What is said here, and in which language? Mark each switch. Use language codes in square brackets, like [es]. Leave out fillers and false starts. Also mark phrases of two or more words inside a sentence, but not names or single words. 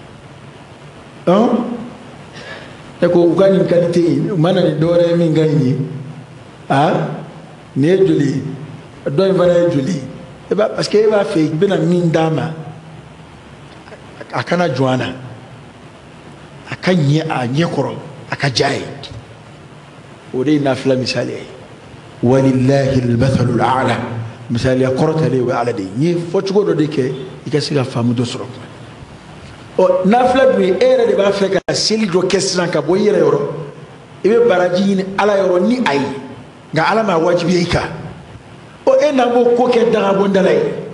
[bm] e ko u ka nin qualité in u ma na ni dɔwɛrɛ ye min ka ɲi ye nin ye joli ye dɔ in fana ye joli ye [fr] parce que [bm] e b'a fɛ i bɛna min d'a ma a kana jɔn a na a ka ɲɛ a ɲɛ kɔrɔ a ka diya ye o de ye nafila misaliya ye [ar] ولله المثل الأعلى [bm] misaliya kɔrɔtalen o ye ala de ye n ye fɔcogo dɔ de kɛ i ka se ka faamu dɔ sɔrɔ ɔ nafila dun ye e yɛrɛ de b'a fɛ ka seli dɔ kɛ sisan ka bɔ i yɛrɛ yɔrɔ i bɛ baraji ɲini ala yɔrɔ ni a ye nka ala m'a wajibiya i kan o e na b'o ko kɛ dagabɔnda la ye